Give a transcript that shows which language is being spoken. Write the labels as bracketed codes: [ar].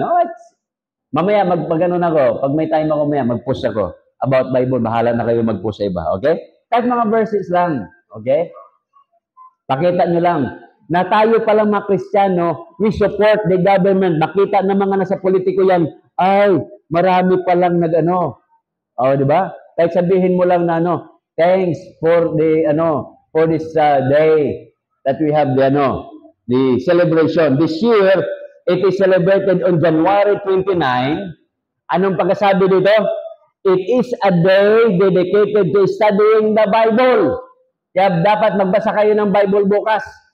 [tl] No, mamaya, magpag-ano ako, pag may time ako maya, mag-post ako about Bible. Bahala na kayo mag-post sa iba. Okay? Kahit mga verses lang. Okay? Pakita nyo lang na tayo palang mga Kristiyano, [en] we support the government. [tl] Makita ng mga nasa politiko yan, ay, marami palang nag-ano. Di ba? Kahit sabihin mo lang na [en] thanks for the for this day that we have the celebration. This year, it is celebrated on January 29. [tl] Anong pagkasabi dito? [en] It is a day dedicated to studying the Bible. [tl] Kaya dapat magbasa kayo ng Bible bukas.